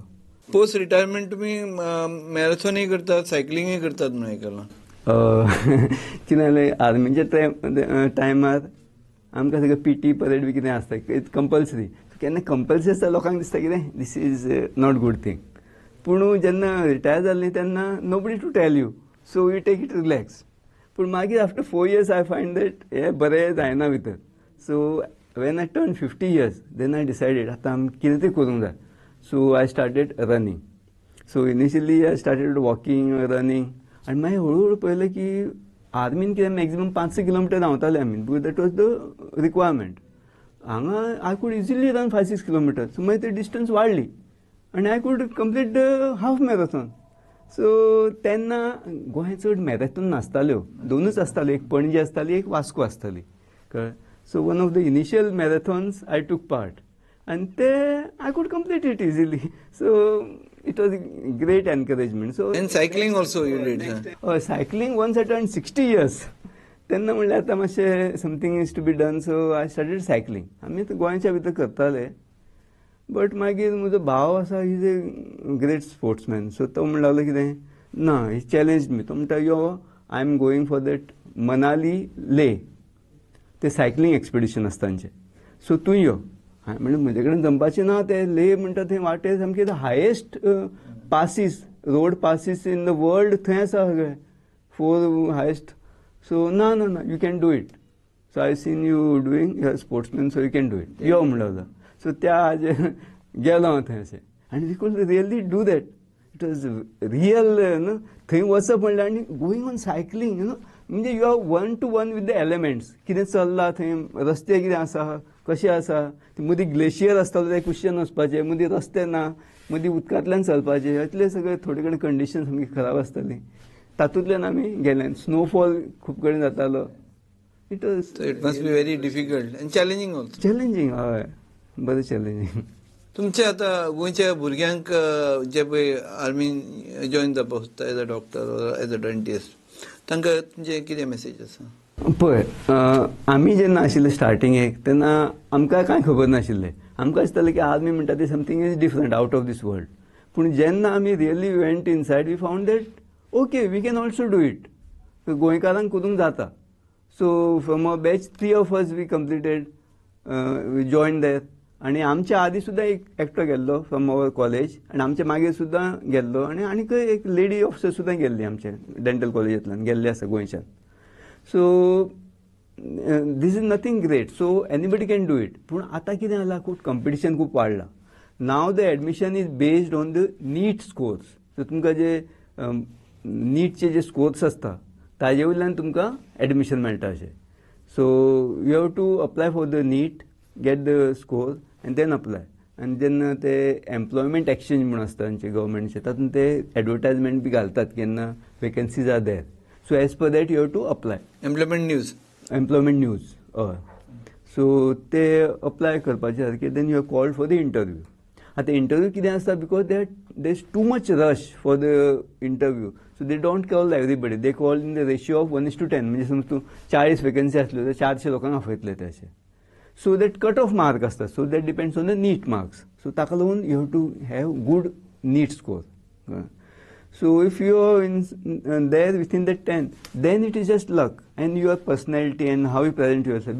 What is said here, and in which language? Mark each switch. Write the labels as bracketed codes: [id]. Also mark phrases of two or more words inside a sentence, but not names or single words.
[en] post retirement [kok] तुम्ही मॅरेथॉनय करतात सायकलिंगय करतात म्हणून आयकलां. कितें जालें आर्मीच्या टायमार आमकां सगळें पीटी परेड बी कितें आसता [en] it's compulsory. [kok] केन्ना कंपल्सरी आसता लोकांक दिसता कितें [en] this is not good thing. [kok] पूण जेन्ना रिटायर जालें तेन्ना [en] nobody to tell you. So you take it relax. [kok] पूण मागीर [en] after 4 years I find that [kok] हें बरें जायना भितर. [en] सो when I turned 50 years, then I decided [kok] आता आमी कितें तरी करूंक जाय. [en] So I started running. So initially I started walking, running. [kok] आणि मागीर हळूहळू पळयलें की आर्मीन कितें मॅक्झिमम 5-6 किलोमिटर धांवताले आमी, [en] because that was the requirement. हांगा I could easily run 5-6 kilometre. सो [kok] मागीर ती [en] डिस्टन्स [kok] वाडली आनी [en] I could complete half marathon. [kok] सो तेन्ना गोंय चड मॅरेथॉन नासताल्यो, 2च आसताल्यो, एक पणजी आसताली, एक वास्को आसताली, कळ्ळें. [en] So one of the initial marathons I took part [kok] आनी ते [en] I could complete it easily. So it was great encouragement. सो And cycling also you did. हय, cycling once I turn 60 years. [kok] तेन्ना म्हणल्यार आतां मातशें [en] something is to be done. So I started cycling. [kok] आमी गोंयच्या भितर करताले, बट मागीर म्हजो भाव आसा, [en] is a great sportsman. [kok] सो तो म्हणून लागलो कितें, ना, ही [en] challenge me. [kok] तो म्हणटा यो [en] I am going for that [kok] मनाली ले, ते [en] cycling expedition [kok] आसता तांचें. सो तूं यो. हांवें म्हणलें म्हजे कडेन जमपाचें ना. ते ले म्हणटा थंय वाटे सामके [en] the highest passes, road passes in the world [kok] थंय आसा सगळे, 4 हायेस्ट. सो ना ना ना, [en] You can do it. So I seen you doing, you are sportsman, so you can do it. [kok] यो म्हणलो. सो त्या हाजे गेलो हांव थंय अशें, आनी [en] we could really do that. It was real new, [kok] थंय वचप म्हणल्यार. [en] आनी going on cycling, म्हणजे you are 1 to 1 with the elements. [kok] कितें चल्लां थंय, रस्ते कितें आसा, कशें आसा, मदीं ग्लेशियर आसतालो ते कुशीन वचपाचें, मदीं रस्ते ना, मदीं उदकांतल्यान चलपाचें, इतले सगळे थोडे कडेन कंडिशन सामकी खराब आसताली. तातूंतल्यान आमी गेले. स्नोफॉल खूब कडेन जातालो. [en] इट must be very difficult and challenging also. [kok] चॅलेंजिंग, हय, बरें चॅलेंजिंग. तुमचे आतां गोंयच्या भुरग्यांक जे पळय आर्मीन जॉयन जावपाक सोदता [en] as a doctor or as a dentist, [kok] तांकां तुमचें कितें मेसेज आसा? पळय, आमी जेन्ना आशिल्ले स्टार्टिंगेक, तेन्ना आमकां कांय खबर नाशिल्लें. आमकां दिसतालें की आर्मी म्हणटा ती [en] something is different, out of this world. [kok] पूण जेन्ना आमी [en] really went inside, we found that okay, we can also do it. [kok] गोंयकारांक करूंक जाता. [en] So from a batch 3 of us we completed, we join there. [kok] आनी आमच्या आदी सुद्दां एक एकटो गेल्लो [en] from our college, [kok] आनी आमच्या मागीर सुद्दां गेल्लो. आनीक एक [en] lady officer [kok] सुद्दां गेल्ली आमच्या डेंटल कॉलेजांतल्यान गेल्ली आसा गोंयच्यान. [en] So this is nothing great. So anybody can do it. [kok] पूण आतां कितें जालां, खूब कॉम्पिटिशन खूब वाडलां. [en] Now the admission is based on the NEET scores. [kok] सो तुमकां जे नीटचे जे स्कोर्स आसता ताजे वयल्यान तुमकां एडमिशन मेळटा अशें. [en] So you have to apply for the NEET, get the score and then apply. [kok] आनी जेन्ना ते [en] employment exchange [kok] म्हणून आसता तांचे गव्हर्मेंटचे, तातूंत ते एडवर्टायजमेंट बी घालतात केन्ना [en] vacancies are there. So as per that you have to apply. Employment News, [kok] हय. सो ते अप्लाय करपाचे सारके. [en] Then you are called for the interview. [kok] आतां इंटरव्यू कितें आसता, [en] Because they is too much rush for the interview. So they don't call everybody, they call in the ratio of 1:10. [kok] म्हणजे समज तूं 40 वेकन्सी आसल्यो तर 400 लोकांक आपयतले ते अशें. [en] So that cut off mark आसता. So that depends on the NEET marks. So [kok] ताका लागून [en] you have to have good NEET score. So if you are in there within that 10, then it is just luck and your personality and how you present yourself.